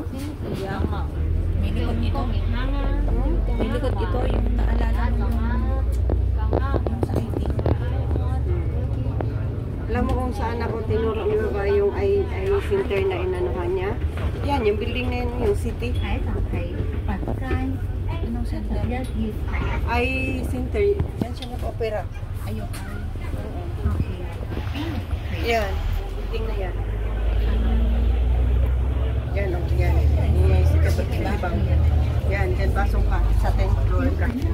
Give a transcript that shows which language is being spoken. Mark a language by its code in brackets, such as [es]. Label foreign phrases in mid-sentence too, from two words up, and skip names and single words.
[tl] May likod ito. May likod ito yung naalala mo yung sa ID. Alam mo kung saan ako tinuro niyo ba yung [en] eye center [tl] na inanuhan niya? Yan, yung building na yun, yung city. Hải Phòng Thị, Bạch Cai, Anong center? Gia Diệp, [en] Eye center, [tl] yan siya nag-opera. Ayun. Yan, building na yan. Yan, oh, yan. Yung city ba ibang. Yan, dyan pasok ka sa 10th floor ka.